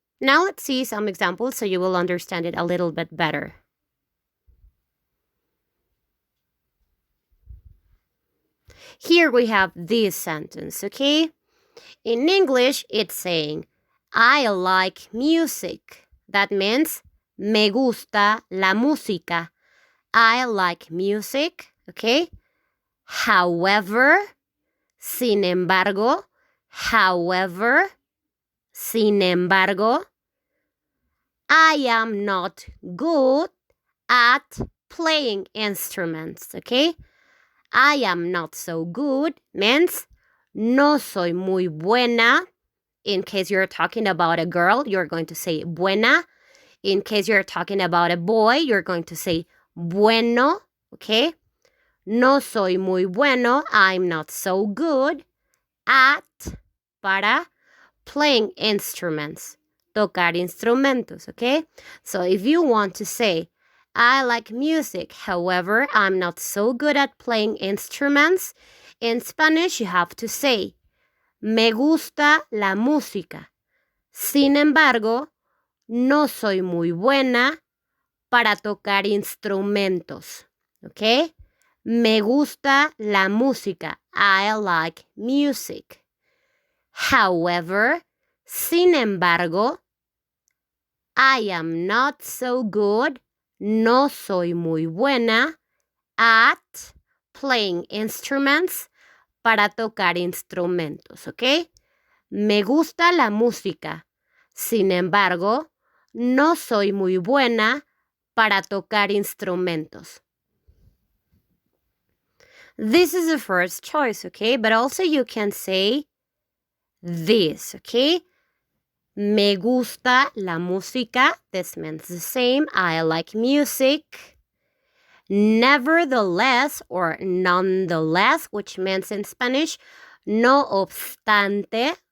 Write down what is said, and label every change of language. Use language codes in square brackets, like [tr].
[en] Now let's see some examples so you will understand it a little bit better. Here we have this sentence, okay? In English, it's saying, I like music. That means, [es] me gusta la música. [en] I like music, okay? However, [es] sin embargo, [en] however, [es] sin embargo, [en] I am not good at playing instruments, okay? I am not so good means [es] no soy muy buena. [en] In case you're talking about a girl, you're going to say buena. In case you're talking about a boy, you're going to say bueno, okay? [es] No soy muy bueno, [en] I'm not so good at, [es] para, [en] playing instruments, [es] tocar instrumentos, [en] okay? So if you want to say, I like music, however, I'm not so good at playing instruments, in Spanish you have to say, [es] me gusta la música. Sin embargo, no soy muy buena para tocar instrumentos, okay? Me gusta la música. [en] I like music. However, [es] sin embargo, [en] I am not so good, [es] no soy muy buena [en] at playing instruments, [es] para tocar instrumentos, [en] ¿ok? [es] Me gusta la música. Sin embargo, no soy muy buena para tocar instrumentos. [en] This is the first choice, okay? But also you can say this, okay? [es] Me gusta la música. [en] This means the same. I like music. Nevertheless or nonetheless, which means in Spanish, [es] no obstante.